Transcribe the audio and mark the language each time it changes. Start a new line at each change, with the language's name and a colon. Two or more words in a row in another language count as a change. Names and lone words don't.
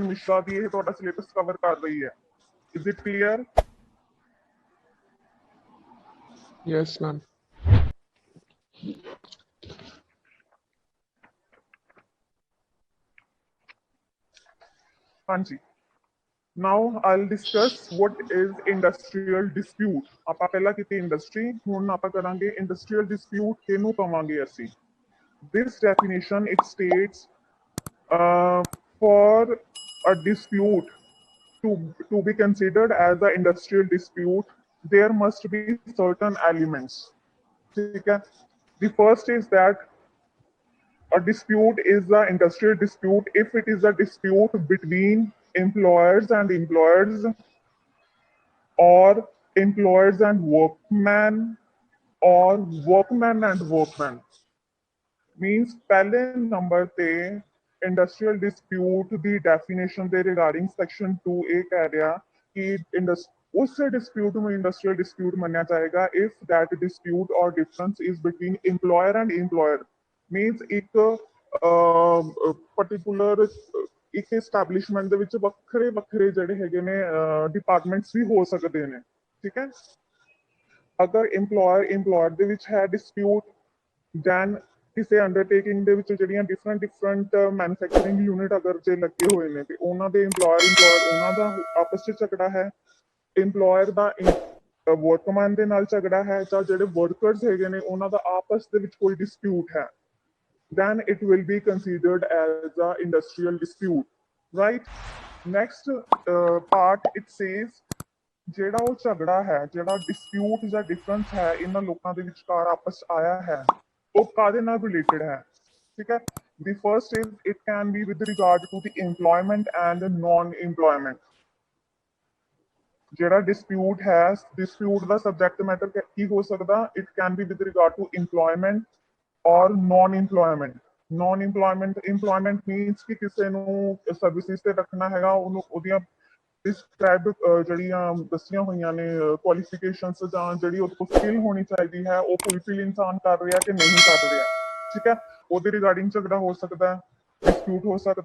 Punjabi: ਮਿਸ਼ਰਾ ਦੀ ਇਹ ਤੁਹਾਡਾ ਸਿਲੇਬਸ ਕਵਰ ਕਰ ਰਹੀ ਹੈ।
English: Is it clear? Yes ma'am.
Punjabi: ਹਾਂਜੀ।
English: Now I'll discuss what is industrial dispute.
Punjabi: ਆਪਾਂ ਪਹਿਲਾਂ ਕੀਤੀ ਇੰਡਸਟਰੀ, ਹੁਣ ਆਪਾਂ ਕਰਾਂਗੇ
English: industrial dispute
Punjabi: ਕਿਹਨੂੰ ਕਵਾਂਗੇ ਅਸੀਂ।
English: This definition it states for a dispute to be considered as an industrial dispute, there must be certain elements.
Hindi: ठीक है?
English: The first is that a dispute is an industrial dispute if it is a dispute between employers and employers or employers and workmen or workmen and workmen।
Punjabi: means ਪਹਿਲੇ ਨੰਬਰ ਤੇ
English: industrial dispute
Punjabi: ਦੀ ਡੈਫੀਨੇਸ਼ਨ ਦੇ ਰਿਗਾਰਡਿੰਗ ਸੈਕਸ਼ਨ 2 ਇਹ ਕਹਿ ਰਿਹਾ ਕਿ ਉਸ ਡਿਸਪਿਊਟ ਨੂੰ
English: industrial dispute
Punjabi: ਮੰਨਿਆ ਜਾਏਗਾ
English: if that dispute or difference is between employer and employer।
Punjabi: means ਇੱਕ ਪਾਰਟਿਕੂਲਰ ਇੱਕ ਐਸਟੈਬਲਿਸ਼ਮੈਂਟ ਦੇ ਵਿੱਚ ਵੱਖਰੇ ਵੱਖਰੇ ਜਿਹੜੇ ਹੈਗੇ ਨੇ ਡਿਪਾਰਟਮੈਂਟਸ ਵੀ ਹੋ ਸਕਦੇ ਨੇ, ਠੀਕ ਹੈ। ਅਗਰ employer ਦੇ ਵਿੱਚ ਹੈ ਡਿਸਪਿਊਟ, ਦੈਨ ਕਿਸੇ ਅੰਡਰਟੇਕਿੰਗ ਦੇ ਵਿੱਚ ਜਿਹੜੀਆਂ
English: different manufacturing unit
Punjabi: ਅਗਰ ਜੇ ਲੱਗੇ ਹੋਏ ਨੇ ਤੇ ਉਹਨਾਂ ਦੇ employer ਉਹਨਾਂ ਦਾ ਆਪਸ ਚ ਝਗੜਾ ਹੈ, employer ਦਾ ਵਰਕਮੈਨ ਦੇ ਨਾਲ ਝਗੜਾ ਹੈ, ਜਾਂ ਜਿਹੜੇ ਵਰਕਰਸ ਹੈਗੇ ਨੇ ਉਹਨਾਂ ਦਾ ਆਪਸ ਦੇ ਵਿੱਚ ਕੋਈ ਡਿਸਪਿਊਟ ਹੈ,
English: then it will be considered as a industrial dispute, right? Next part it says
Punjabi: ਜਿਹੜਾ ਉਹ ਝਗੜਾ ਹੈ, ਜਿਹੜਾ ਡਿਸਪਿਊਟ ਜਾਂ ਡਿਫਰੈਂਸ ਹੈ ਇਹਨਾਂ ਲੋਕਾਂ ਦੇ ਵਿਚਕਾਰ ਆਪਸ ਆਇਆ ਹੈ ਉਹ ਕਾਦੇ ਨਾਲ ਰਿਲੇਟਡ ਹੈ, ਠੀਕ ਹੈ।
English: The first is it can be with regard to the employment and non-employment।
Punjabi: ਜਿਹੜਾ ਡਿਸਪਿਊਟ ਹੈ, ਡਿਸਪਿਊਟ ਦਾ
English: subject matter
Punjabi: ਕੀ ਹੋ ਸਕਦਾ,
English: it can be with regard to employment or non-employment। non-employment means
Punjabi: ਕਿ ਕਿਸੇ ਨੂੰ ਸਰਵਿਸਿਜ਼ ਤੇ ਰੱਖਣਾ ਹੈਗਾ, ਉਹਨੂੰ ਉਹਦੀਆਂ ਡਿਸਕ੍ਰਾਈਬਡ ਜਿਹੜੀਆਂ ਦੱਸੀਆਂ ਹੋਈਆਂ ਨੇ ਕੁਆਲੀਫਿਕੇਸ਼ਨਸ ਜਾਂ ਜਿਹੜੀ ਉਹਦੇ ਕੋਲ ਸਕਿੱਲ ਹੋਣੀ ਚਾਹੀਦੀ ਹੈ ਉਹ ਫੁਲਫਿਲ ਇਨਸਾਨ ਕਰ ਰਿਹਾ ਕਿ ਨਹੀਂ ਕਰ ਰਿਹਾ, ਠੀਕ ਹੈ। ਉਹਦੇ ਰਿਗਾਰਡਿੰਗ ਝਗੜਾ ਹੋ ਸਕਦਾ, ਡਿਸਪਿਊਟ ਹੋ ਸਕਦਾ।